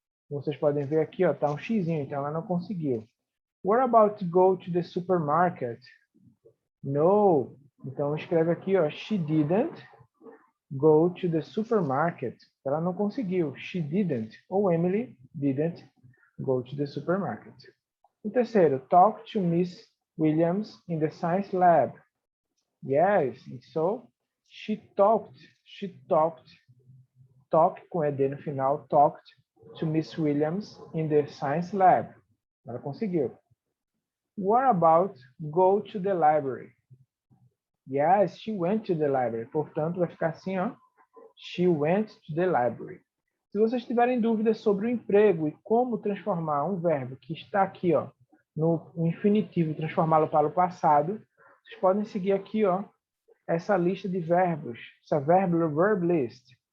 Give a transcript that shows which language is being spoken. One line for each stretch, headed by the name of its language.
Portuguese: Vocês podem ver aqui, ó, tá um xizinho, então ela não conseguiu.
English: What about to go to the supermarket? No.
Portuguese: Então escreve aqui, ó,
English: she didn't go to the supermarket.
Portuguese: Ela não conseguiu.
English: She didn't. Ou Emily didn't go to the supermarket.
Portuguese: O terceiro,
English: talk to Miss Williams in the science lab. Yes, so she talked talk
Portuguese: com ED no final,
English: talked to Miss Williams in the science lab.
Portuguese: Ela conseguiu.
English: What about go to the library? Yes, she went to the library.
Portuguese: Portanto, vai ficar assim, ó.
English: She went to the library.
Portuguese: Se vocês tiverem dúvidas sobre o emprego e como transformar um verbo que está aqui, ó, no infinitivo, transformá-lo para o passado, vocês podem seguir aqui, ó, essa lista de verbos, essa
English: verb list.